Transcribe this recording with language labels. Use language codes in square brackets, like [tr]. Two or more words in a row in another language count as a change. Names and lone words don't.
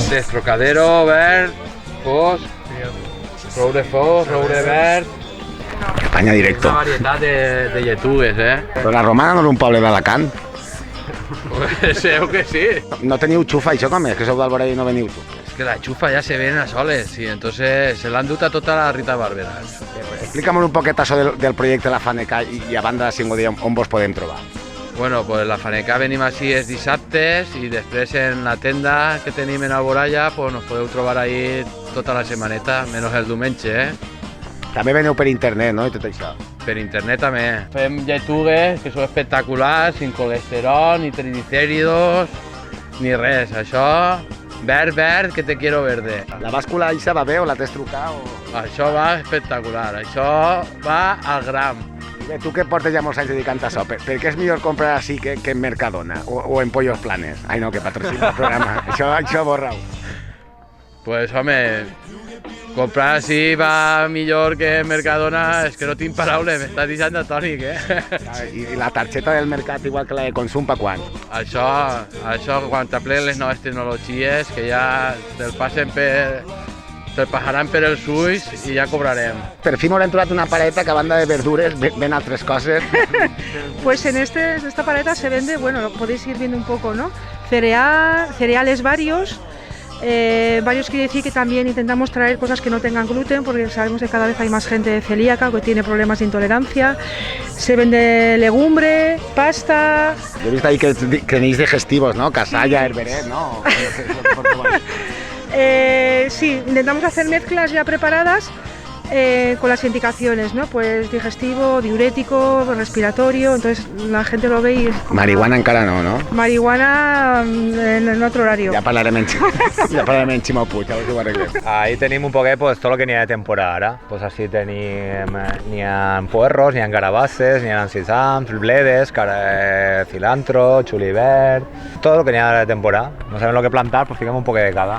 [ca] Destrocadero, verd, fos, roure fos, roure verd... Espanya directo. Una varietat de lletugues, Però la Romana no és un poble d'Alacant? Segur que sí. No teniu xufa, això com és? Que sou d'Alborà i no veniu xufa. [es] Que la chufa ya se ven a soles y entonces se la han [ca] duta tota [es] la Rita Barberà. [ca] Explica'm un poquet això del projecte La Faneca i a banda de Cingodella on vos podem trobar. Bueno, pues la Faneca venim així els dissabtes i després en la tenda que tenim en Alboraya pues nos podeu trobar ahí tota la setmaneta, menys el diumenge, També veniu per internet, no? I tot això. Per internet també. Fem lletugues que són espectaculars, [es] sin colesterol, ni triglicéridos, [ca] ni res. Això... Verd, [es] que te quiero verde. [ca] La bàscula eixa va bé o la tens trucat? Això va espectacular, això va al gram. Bé, tu que portes ja molts anys dedicant a això, per què és millor comprar així que en Mercadona o en Pollos Planes? Ai no, que patrocina el programa, això borra-ho. Pues home, comprar així va millor que en Mercadona, és que no tinc paraules, m'estàs deixant atònic, I la targeta del mercat, igual que la de consum, per quan? Això quan t'apleguen les noves tecnologies, que ja te'l passaran per els ulls i ja cobrarem. Per fi m'haurem trobat una paleta que a banda de verdures ven altres coses. [es] Pues en esta paleta se vende, bueno, lo podéis ir viendo un poco, ¿no? Cereales varios. Varios quiere decir que también intentamos traer cosas que no tengan gluten, porque sabemos que cada vez hay más gente celíaca que tiene problemas de intolerancia. Se vende legumbre, pasta... Yo he visto ahí que tenéis digestivos, ¿no? Casalla, herberet, ¿no? Sí, intentamos hacer mezclas ya preparadas con las indicaciones, ¿no? Pues digestivo, diurético, respiratorio, entonces la gente lo ve y... [ca] Marihuana encara no? [es] Marihuana en otro horario. [ca] Ja parlarem en Ximo Puig, a veure si ho arreglem. Ahí tenim un poquet pues, tot el que n'hi ha de temporada ara. Pues així tenim, n'hi ha puerros, n'hi ha carabasses, n'hi ha sisams, bledes, cilantro, julivert, tot el que n'hi ha de temporada. No sabem el que plantar, pues fiquem un poquet de cada.